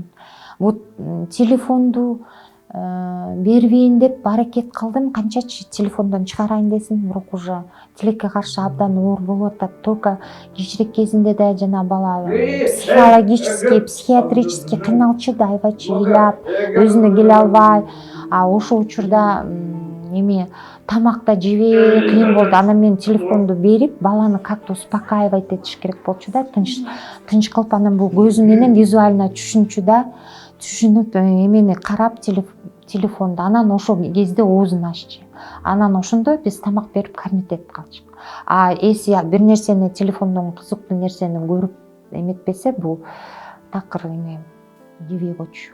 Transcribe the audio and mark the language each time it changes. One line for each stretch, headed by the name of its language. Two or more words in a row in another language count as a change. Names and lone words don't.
Kyrgyz: Вот телефонду бербейин деп аракет кылдым, канчачы телефондон чыгарайын десем, бирок уже тилекке каршы абдан оор болуп атат. Только кичирек кезинде да жана бала
Russian: психологически, психиатрически
Kyrgyz: кыйналчу да, аябайчы ыйлап, өзүнө келе албай. Ошол учурда тамак да жебей кыйын болду. Анан мен телефонду берип, баланы
Russian: как-то успокаивать
Kyrgyz: этиш керек болчу да, тынч кылып. Анан бул көзү менен визуально түшүнчү да, түшүнүп эмени карап телефонду. Анан ошол кезде оозун аччы. Анан ошондо биз тамак берип кормить этип калчык. Эси бир нерсени, телефондон кызыктуу нерсени көрүп эметпесе, бул такыр жебей койчу.